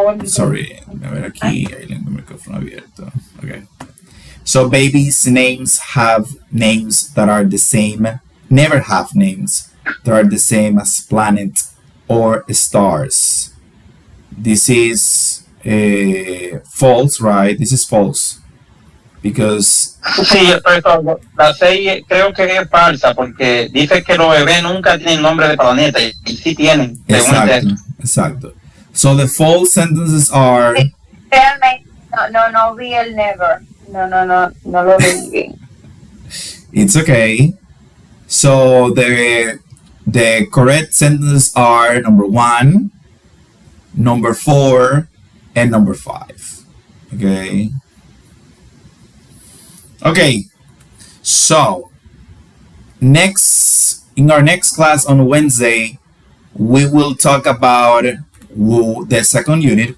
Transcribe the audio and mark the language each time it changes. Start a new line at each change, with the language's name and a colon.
Spanish: Sorry, a ver aquí, ahí tengo el micrófono abierto. Okay.
English: So babies' names have names that are the same, never have names that are the same as planet or stars. This is false, right? This is false because
Spanish: Sí, eso, la 6 creo que es falsa porque dice que los bebés nunca tienen nombre de planeta y sí tienen, según el exacto, texto. exacto.
English: So the false sentences are
Spanish: Realmente, no vi el never. No lo vi bien.
English: it's okay. So the correct sentences are number 1, number 4, and number 5. Okay. Okay. So in our next class on Wednesday, we will talk about the second unit.